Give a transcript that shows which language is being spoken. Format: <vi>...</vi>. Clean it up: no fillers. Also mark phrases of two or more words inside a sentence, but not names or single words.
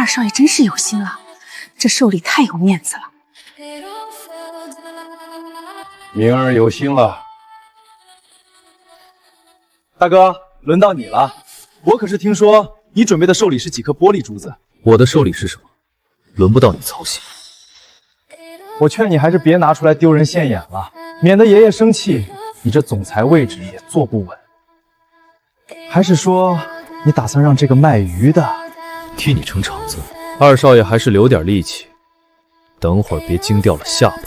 <zh>二少爷真是有心了，这寿礼太有面子了。明儿有心了。大哥，轮到你了。我可是听说你准备的寿礼是几颗玻璃珠子。我的寿礼是什么？ 輪不到你操心。我勸你還是別拿出來丟人現眼了，免得爺爺生氣，你這總裁位置也坐不穩。還是說你打算讓這個賣魚的替你撐場子？二少爺還是留點力氣，等會兒別驚掉了下巴。</zh>